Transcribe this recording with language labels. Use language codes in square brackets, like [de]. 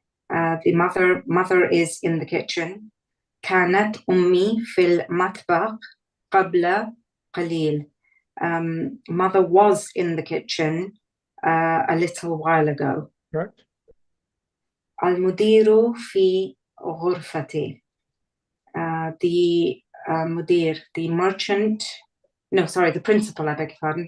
[en] The mother is in the kitchen. [ar] كانت أمي في المطبخ قبل قليل. [en] Mother was in the kitchen a little while ago. Correct. [ar] المدير في غرفتي. [en] The mudir, the merchant, no, sorry, the principal, I beg your pardon.